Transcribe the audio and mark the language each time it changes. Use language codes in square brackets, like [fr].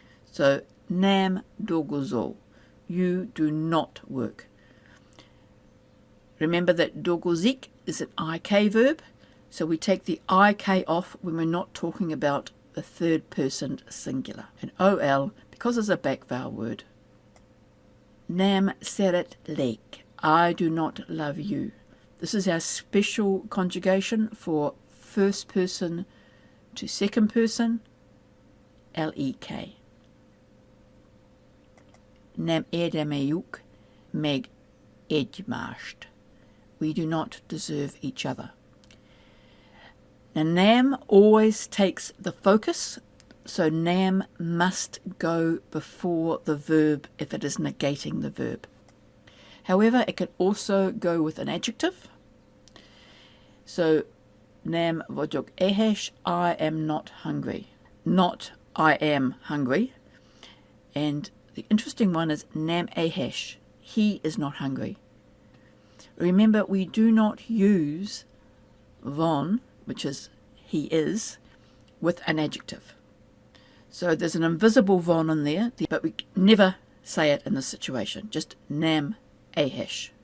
[en] So, [hu] nem dolgozol, [en] you do not work. Remember that dolgozik is an IK verb, so we take the IK off when we're not talking about the third person singular. And OL, because it's a back vowel word. [hu] Nem szeret lek, [en] I do not love you. This is our special conjugation for first person to second person, LEK. [hu] Nem érdemeljük meg egymást. [en] We do not deserve each other. Now nem always takes the focus, so nem must go before the verb if it is negating the verb. However, it can also go with an adjective. So, [hu] nem vagyok éhes, [en] I am not hungry. Not I am hungry. And the interesting one is [hu] nem éhes, [en] he is not hungry. Remember, we do not use von, which is he is, with an adjective. So there's an invisible von in there, but we never say it in this situation, just [hu] nem éhes.